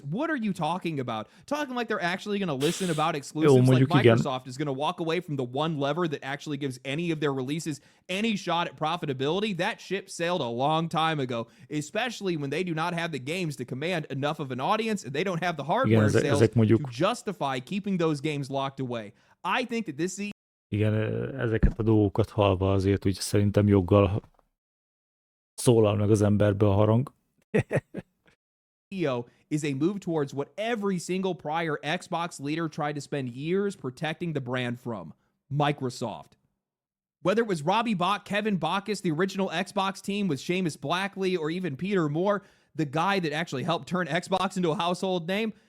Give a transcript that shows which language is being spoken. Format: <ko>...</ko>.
<en>What are you talking about? Talking like they're actually going to listen about exclusives, like Microsoft is going to walk away from the one lever that actually gives any of their releases any shot at profitability. That ship sailed a long time ago, especially when they do not have the games to command enough of an audience and they don't have the hardware sales to justify keeping those games locked away. I think that this</en> <hu>Igen, ezeket a dolgokat hallva azért úgy szerintem joggal szólal meg az emberbe a harang.</hu> <en>is a move towards what every single prior Xbox leader tried to spend years protecting the brand from, Microsoft. Whether it was Robbie Bach, Kevin Backus, the original Xbox team with Seamus Blackley, or even Peter Moore, the guy that actually helped turn Xbox into a household name,</en>